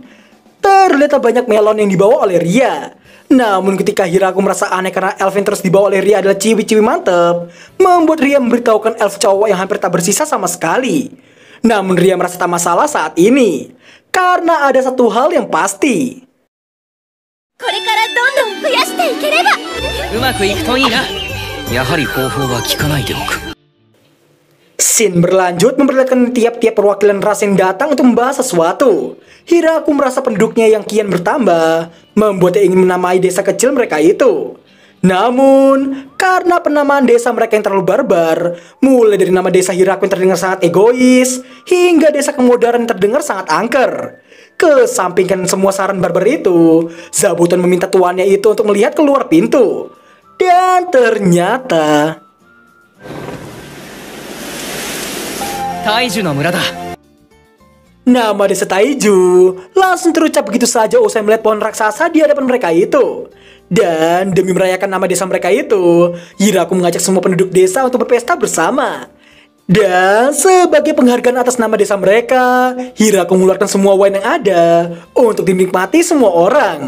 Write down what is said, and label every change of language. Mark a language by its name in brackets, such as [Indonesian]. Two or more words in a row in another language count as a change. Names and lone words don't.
[Indonesian] Terlihat banyak melon yang dibawa oleh Ria. Namun ketika Hiraku merasa aneh karena elf yang terus dibawa oleh Ria adalah ciwi-ciwi mantep, membuat Ria memberitahukan elf cowok yang hampir tak bersisa sama sekali. Namun Ria merasa tak masalah saat ini, karena ada satu hal yang pasti. [Japanese] これからどんどん増やしていければ。うまくいくといいな。やはり方法は聞かないでおく。 [Indonesian] Scene berlanjut memperlihatkan tiap-tiap perwakilan ras yang datang untuk membahas sesuatu. Hiraku merasa penduduknya yang kian bertambah, membuatnya ingin menamai desa kecil mereka itu. Namun, karena penamaan desa mereka yang terlalu barbar, mulai dari nama desa Hiraku yang terdengar sangat egois, hingga desa kemodaran yang terdengar sangat angker. Kesampingkan semua saran barbar itu, Zabuton meminta tuannya itu untuk melihat keluar pintu. Dan ternyata... [Japanese] 大樹の村だ。 [Indonesian] Nama desa Taiju langsung terucap begitu saja usai melihat pohon raksasa di hadapan mereka itu. Dan demi merayakan nama desa mereka itu, Hiraku mengajak semua penduduk desa untuk berpesta bersama. Dan sebagai penghargaan atas nama desa mereka, Hiraku mengeluarkan semua wine yang ada untuk dinikmati semua orang.